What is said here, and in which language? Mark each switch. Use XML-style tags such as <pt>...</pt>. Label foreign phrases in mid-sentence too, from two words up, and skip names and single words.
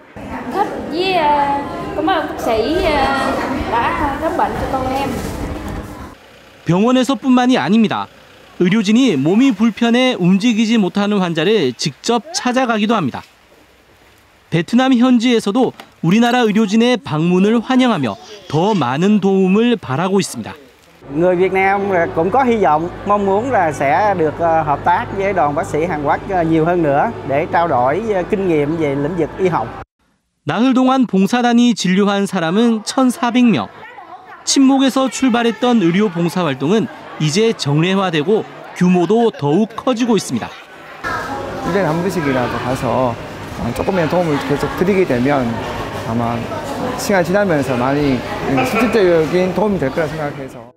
<ko>병원에서뿐만이 아닙니다. 의료진이 몸이 불편해 움직이지 못하는 환자를 직접 찾아가기도 합니다. 베트남 현지에서도 우리나라 의료진의 방문을 환영하며 더 많은 도움을 바라고 있습니다.</ko> <vi>Người Việt Nam cũng có hy vọng mong muốn là sẽ được hợp tác với đoàn bác sĩ Hàn Quốc nhiều hơn nữa để trao đổi kinh nghiệm về lĩnh vực y học.</vi> <ko>나흘 동안 봉사단이 진료한 사람은 1,400명. 침묵에서 출발했던 의료 봉사 활동은 이제 정례화되고 규모도 더욱 커지고 있습니다. 1년에 한 번씩이라도 가서 조금의 도움을 계속 드리게 되면 아마 시간이 지나면서 많이 실질적인 도움이 될 거라 생각해서.</ko>